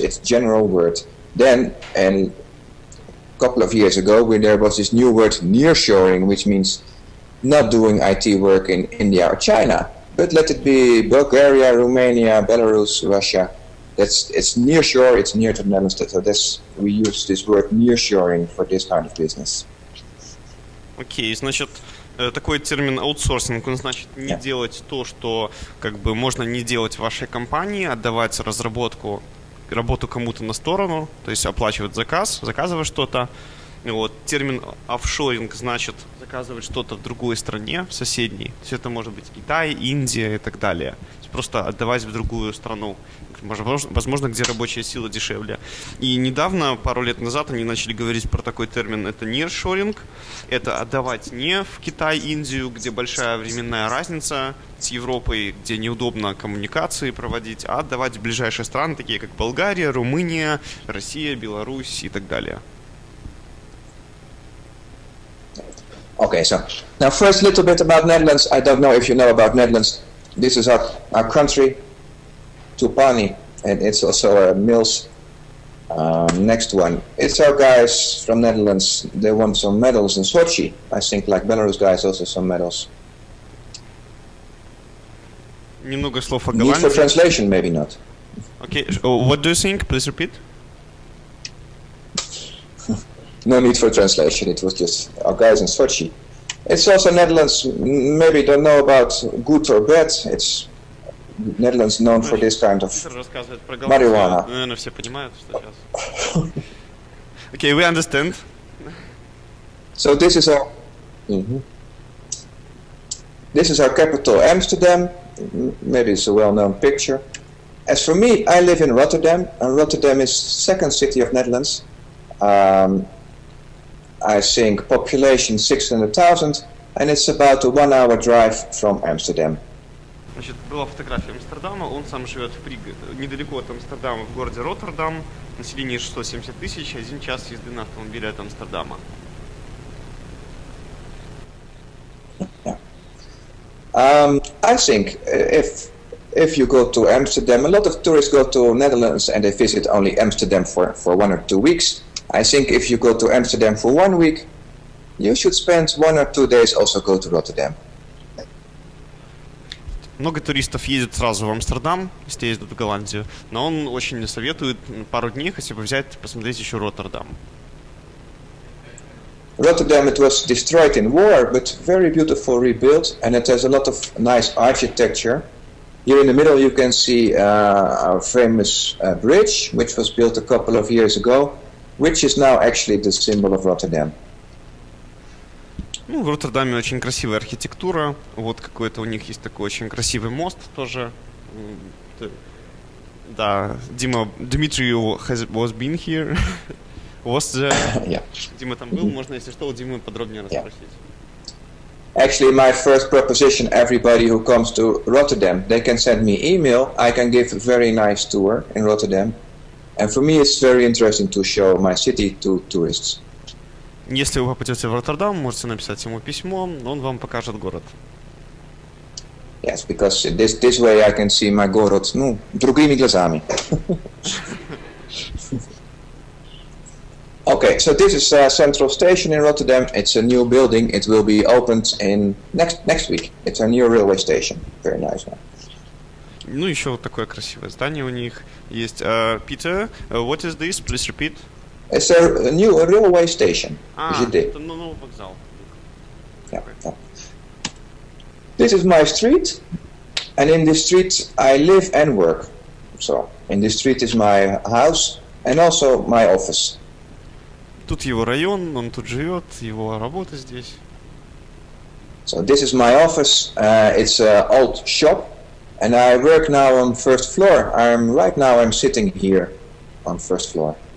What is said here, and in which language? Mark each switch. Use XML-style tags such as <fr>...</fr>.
<en>It's a general word. Then, and a couple of years ago, there was this new word nearshoring, which means not doing IT work in India or China, but let it be Bulgaria, Romania, Belarus, Russia. It's nearshore, it's near to the Netherlands. So we use this word nearshoring for this kind of business.</en> <ru>Okay, значит, такой термин аутсорсинг, он значит не делать то, что как бы можно не делать в вашей компании, отдавать работу кому-то на сторону, то есть оплачивать заказывать что-то. Вот. Термин офшоринг значит заказывать что-то в другой стране, в соседней. То есть это может быть Китай, Индия и так далее. То есть просто отдавать в другую страну, возможно, где рабочая сила дешевле. И недавно, пару лет назад, они начали говорить про такой термин, это nearshoring. Это отдавать не в Китай, Индию, где большая временная разница с Европой, где неудобно коммуникации проводить, а отдавать в ближайшие страны, такие как Болгария, Румыния, Россия, Беларусь и так далее.</ru> <en>Okay, so now first a little bit about Netherlands. I don't know if you know about Netherlands. This is our country, Tupani, and it's also Mills. Next one, it's our guys from Netherlands. They won some medals in Sochi. I think like Belarus guys also some medals.</en> <ru>Немного слов о</ru> <en>Need for translation, maybe not. Okay, what do you think? Please repeat. No need for translation, it was just our guys in Sochi. It's also Netherlands, maybe don't know about good or bad. It's Netherlands known for this kind of</en> <ru>Питер рассказывает про</ru> <en>marijuana.</en> <ru>Наверное, все понимают, что сейчас.</ru> <en>Okay, we understand. So this is our capital, Amsterdam. Maybe it's a well-known picture. As for me, I live in Rotterdam, and Rotterdam is second city of Netherlands. I think population 600,000, and it's about a 1 hour drive from Amsterdam.</en> <ru>Значит, была фотография Амстердама, он сам живет недалеко от Амстердама, в городе Роттердам, население 670 тысяч, 1 час езды на автомобиле от Амстердама.</ru> <en>I think if you go to Amsterdam, a lot of tourists go to Netherlands and they visit only Amsterdam for 1 or 2 weeks. I think if you go to Amsterdam for 1 week, you should spend 1 or 2 days also go to Rotterdam.</en> <ru>Много туристов едет сразу в Амстердам, если ездят в Голландию, но он очень советует пару дней хотя бы взять, посмотреть еще Роттердам.</ru> <en>Rotterdam, it was destroyed in war, but very beautiful rebuilt, and it has a lot of nice architecture. Here in the middle you can see our famous bridge, which was built a couple of years ago, which is now actually the symbol of Rotterdam.</en> <ru>Ну, в Роттердаме очень красивая архитектура. Вот какой-то у них есть такой очень красивый мост тоже.</ru> <en>Да, Дмитрий was been here. Was there. Yeah.</en> <ru>Дима там был, можно, если что, у Димы подробнее расспросить.</ru> <en>Actually, my first proposition, everybody who comes to Rotterdam, they can send me email. I can give a very nice tour in Rotterdam. And for me, it's very interesting to show my city to tourists.</en> <ru>Если вы попадете в Роттердам, можете написать ему письмо, он вам покажет город.</ru> <en>Yes, because this way I can see my город, другими глазами. Okay, so this is Central Station in Rotterdam. It's a new building. It will be opened in next week. It's a new railway station. Very nice one.</en> <ru>Ну, еще вот такое красивое здание у них есть.</ru> <en>Peter, what is this? Please repeat. It's a new railway station.</en> <ru>Это новый вокзал.</ru> <en>Yeah. This is my street, and in this street I live and work. So, in this street is my house and also my office.</en> <ru>Тут его район, он тут живет, его работа здесь.</ru> <en>So this is my office. It's an old shop, and I work now on first floor. Right now I'm sitting here on first floor.</en>